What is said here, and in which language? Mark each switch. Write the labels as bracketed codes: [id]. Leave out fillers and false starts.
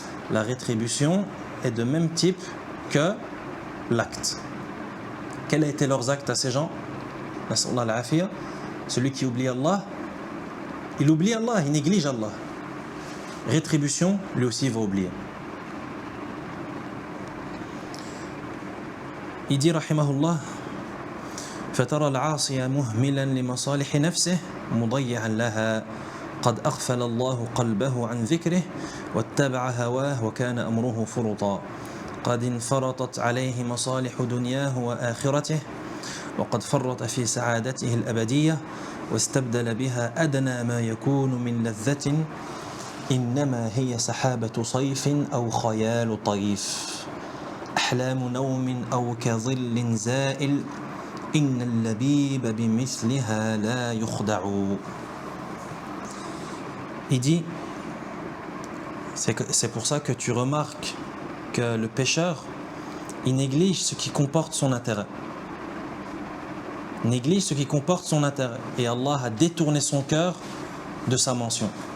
[fr] La rétribution est de même type que l'acte. Quels a été leurs actes à ces gens? [ar] Nas'Allah al-afiyya. [fr] Celui qui oublie Allah, il oublie Allah, il néglige Allah. Rétribution, lui aussi va oublier. Il dit [ar] rahimahullah فترى العاصي مهملا لمصالح نفسه مضيعا لها قد أغفل الله قلبه عن ذكره واتبع هواه وكان أمره فرطا قد انفرطت عليه مصالح دنياه وآخرته وقد فرط في سعادته الأبدية واستبدل بها أدنى ما يكون من لذة إنما هي سحابة صيف أو خيال طيف أحلام نوم أو كظل زائل إن اللبيب بمثلها لا يخدع. [fr] Il dit, c'est pour ça que tu remarques que le pécheur, il néglige ce qui comporte son intérêt. Néglige ce qui comporte son intérêt. Et Allah a détourné son cœur de sa mention.